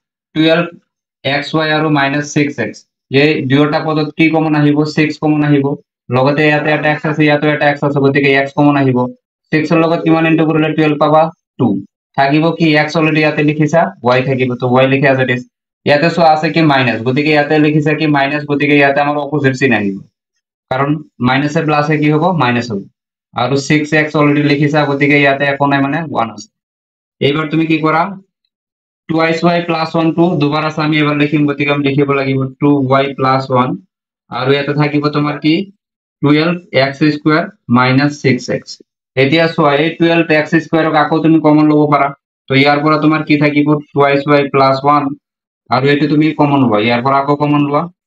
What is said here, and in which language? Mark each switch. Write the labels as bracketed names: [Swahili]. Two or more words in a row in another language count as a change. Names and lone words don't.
[Assamese] 12xy আৰু -6x এই দুয়োটা পদত কি কমন আহিব 6 কমন আহিব লগতে ইয়াতে এটা x আছে ইয়াতে এটা x আছে গতিকে x কমন আহিব 6 এর লগত কিমান ইনটু কৰিলে 12 পাবা 2 থাকিব কি x অলরেডি ইয়াতে লিখিছা y থাকিব তো y লিখে [English] as it is [Assamese] ইয়াতে সো আছে কি মাইনাস গতিকে ইয়াতে লিখিছা কি মাইনাস গতিকে ইয়াতে আমাৰ [English] opposite sign [Assamese] আহিব [Bangla] কারণ মাইনাস এর প্লাসে কি হবে মাইনাস হবে আর [Assamese] 6x অলরেডি লিখিছা গতিকে ইয়াতে একো নাই মানে 1 আছে এইবার তুমি কি করা 2y + 1 2 দুবার আছে আমি এবাৰ লিখিম গতিকে আমি লিখিব লাগিব 2y + 1 আৰু ইয়াতে থাকিব তোমাৰ কি 12x² - 6x এতিয়া সোয়া এই 12x² ক আকৌ তুমি কমন লব পাৰা তো ইয়াৰ পৰা তোমাৰ কি থাকিব 2y + 1 আৰু এটো তুমি কমন লবা ইয়াৰ পৰা আকৌ কমন লোৱা